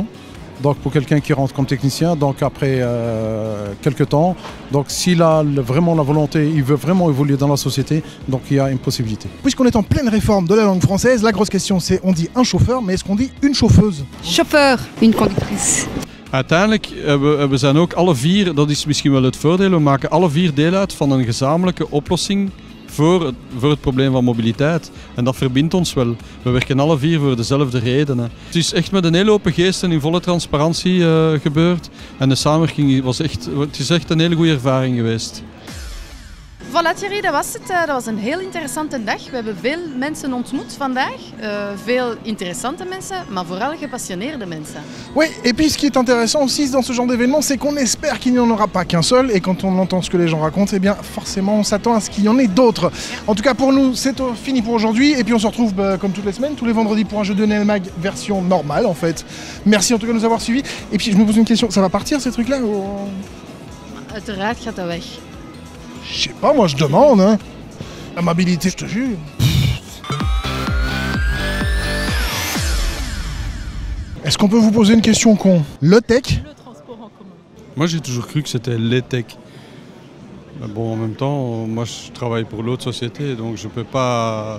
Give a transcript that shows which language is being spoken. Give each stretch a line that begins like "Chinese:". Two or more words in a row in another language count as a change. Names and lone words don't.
French: Donc pour quelqu'un qui rentre comme technicien, donc après quelques temps, donc s'il a vraiment la volonté, il veut vraiment évoluer dans la société, donc il y a une possibilité. Puisqu'on est en pleine réforme de la langue française, la grosse question c'est, on dit un chauffeur, mais est-ce qu'on dit une chauffeuse? Chauffeur, une conductrice.
Dutch: Uiteindelijk we zijn ook alle vier, dat is misschien wel het voordeel, we maken alle vier deel uit van een gezamenlijke oplossing voor het probleem van mobiliteit. En dat verbindt ons wel. We werken alle vier voor dezelfde redenen. Het is echt met een hele open geest en in volle transparantie gebeurd. En de samenwerking het is echt een hele goede ervaring geweest. Voilà Thierry, dat was het. Dat was een heel interessante dag. We hebben veel mensen ontmoet vandaag. Veel interessante mensen, maar vooral gepassioneerde mensen.
French: Oui, et puis ce qui est intéressant aussi dans ce genre d'événement, c'est qu'on espère qu'il n'y en aura pas qu'un seul. Et quand on entend ce que les gens racontent, eh bien forcément on s'attend à ce qu'il y en ait d'autres. En tout cas pour nous, c'est fini pour aujourd'hui. Et puis on se retrouve comme toutes les semaines, tous les vendredis pour un jeu de Nelmag version normale en fait. Merci en tout cas de nous avoir suivis. Et puis je me pose une question, ça va partir ces trucs-là ou...
Dutch: Uiteraard gaat dat weg.
French: Je sais pas, moi je demande, hein. La mobilité, je te jure. Est-ce qu'on peut vous poser une question con? Le tech? Le transport en commun. Moi j'ai toujours cru que c'était les tech. Mais bon, en même temps, moi je travaille pour l'autre société, donc je peux pas...